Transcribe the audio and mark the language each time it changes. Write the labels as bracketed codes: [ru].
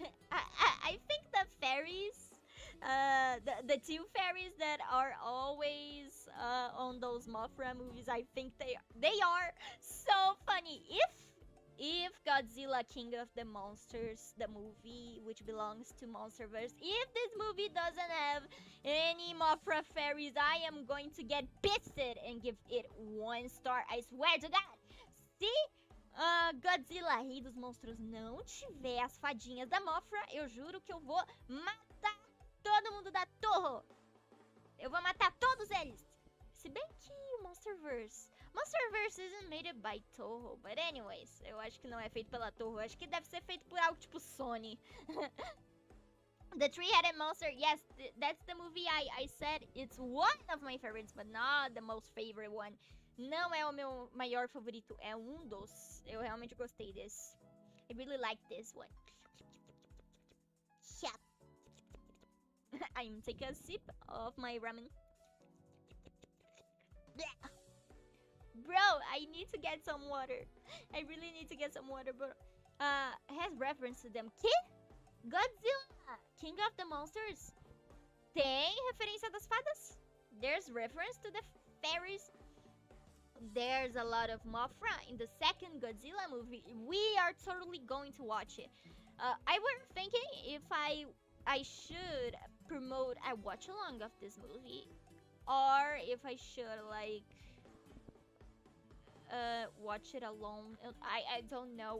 [en] I think the fairies, the two fairies that are always on those Mothra movies, I think they are so funny. if Godzilla King of the Monsters, the movie which belongs to Monsterverse, if this movie doesn't have any Mothra fairies, I am going to get pissed and give it 1 star. I swear to God. [pt] Se Godzilla Rei dos Monstros não tiver as fadinhas da Mothra, eu juro que eu vou matar todo mundo da torre. Eu vou matar todos eles. Se bem que o Monsterverse [en] isn't made by Toho, but anyways, [pt] eu acho que não é feito pela Toho, acho que deve ser feito por algo tipo Sony. [en] The Three-Headed Monster, yes, that's the movie I said it's one of my favorites, but not the most favorite one. [pt] Não é o meu maior favorito, é dos. Eu realmente gostei desse. [en] I really like this one. I'm taking a sip of my ramen. Bro, I need to get some water. I really need to get some water, bro. Has reference to them. [pt] Que? [en] Godzilla, King of the Monsters. [pt] Tem referência das fadas? [en] There's reference to the fairies. There's a lot of Mothra in the second Godzilla movie. We are totally going to watch it. I was thinking if I should promote a watch along of this movie, or if I should like watch it alone. I don't know.